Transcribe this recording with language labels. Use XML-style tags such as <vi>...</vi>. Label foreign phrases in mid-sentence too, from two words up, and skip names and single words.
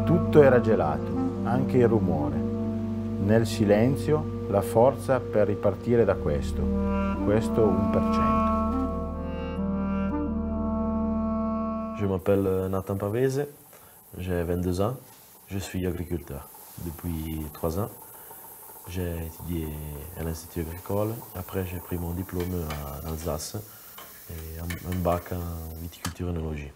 <it>Tutto era gelato, anche il rumore. Nel silenzio, la forza per ripartire da questo 1%.</it> <fr>Je m'appelle Nathan Pavese, j'ai 22 ans, je suis agriculteur. Depuis 3 ans, j'ai étudié à l'Institut agricole. Après, j'ai pris mon diplôme en Alsace et un bac en viticulture et œnologie.</fr>